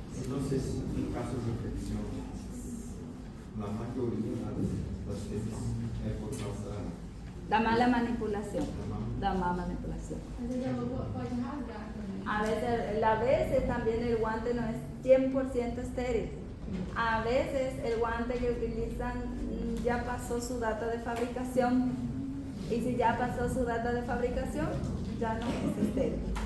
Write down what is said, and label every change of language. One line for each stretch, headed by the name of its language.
Spanish: Entonces, en casos de infección, la mayoría de las veces es por causa Da mala manipulación. Da mala manipulación.
Portuguese: Mas ele pode rasgar também.
Spanish: A veces también el guante no es 100% estéril. A veces el guante que utilizan ya pasó su data de fabricación. Y si ya pasó su data de fabricación, ya no es estéril.